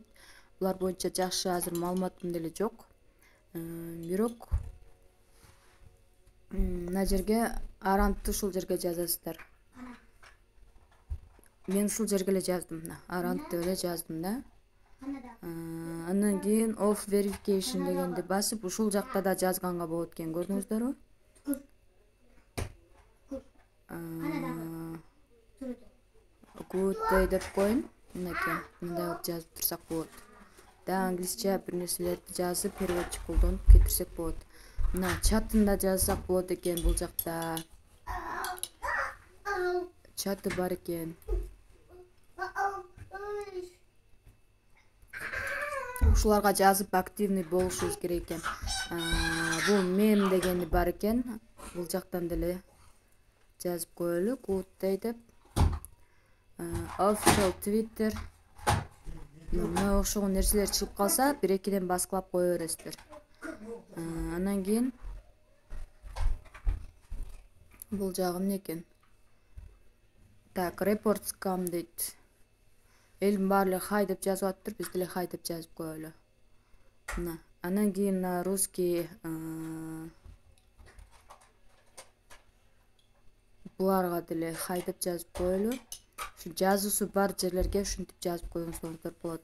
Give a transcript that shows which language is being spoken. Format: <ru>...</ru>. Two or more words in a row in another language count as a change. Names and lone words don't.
<ky>Булар боюнча жакшы азыр маалыматым деле жок. Бирок мына жерге арантты ушул жерге жазасыздар. мен ушул жерге эле жаздым, мына around деп эле жаздым да. Андан кийин</ky> <en>off verification</en> <ky>дегенди басып, ушул жакта да жазганга болот экен, көрдүңүздөрбү?</ky> <en>Good day</en> <ky>деп коюн. Мынакей, мындай кылып жазып турсак болот. Да англисче бир нерселерди жазып, переводчик колдонуп кетирсек болот. Мына чатында жазсак болот экен бул жакта. Чаты бар экен. Ушуларга жазып активный болушубуз керек экен. Бул мем дегени бар экен. Бул жактан деле жазып коелу.</ky> <en>Good day деп. Official Twitter.</en> <ky>Мына окшогон нерселер чыгып калса, 1-2ден баскылап кое бересиздер. Андан кийин бул жагы эмне экен? Так,</ky> <en>reports come дейт.</en> <ky>Элдин баары хай деп жазып атыптыр, биз деле хай деп жазып коелу. Мына, андан кийин русский буларга деле хай деп жазып коелу. Ушу жазуусу бар жерлерге ушинтип жазып коюңуздар болот.</ky>